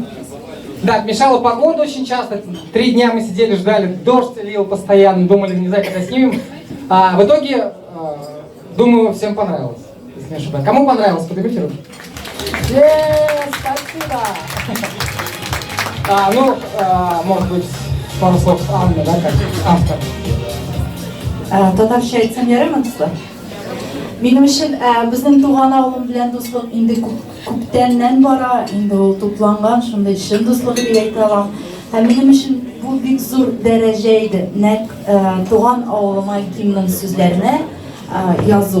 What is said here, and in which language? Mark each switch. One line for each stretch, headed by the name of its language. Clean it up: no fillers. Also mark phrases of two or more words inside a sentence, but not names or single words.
Russian: Да, мешала погода очень часто. 3 дня мы сидели, ждали, дождь лил постоянно, думали, не знаю, когда снимем. В итоге, думаю, всем понравилось. Если не ошибаюсь. Кому понравилось? Поднимите руки. Спасибо! Может быть, пару слов Анна, да, как автор.
Tatar: Татар шәйтсен ярамансызлар. Минем өчен безнең туган авылым белән дуслык инде күптәннән бара, инде ул тупланган, шундай чын дуслык дип әйтә алам. Һәм минем өчен бу бик зур дәрәҗә иде. Нәкъ туган авылыма кимнең сүзләренә язу.